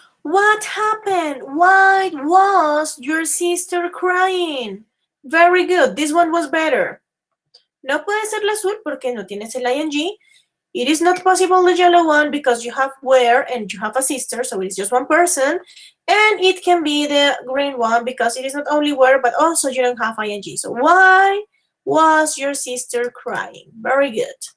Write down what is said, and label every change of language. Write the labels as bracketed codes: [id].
[en] What happened? Why was your sister crying? Very good. This one was better. [es] No puede ser la azul porque no tienes el ing. [en] It is not possible the yellow one because you have where and you have a sister, so it's just one person. And it can be the green one because it is not only where, but also you don't have ing. So why was your sister crying? Very good.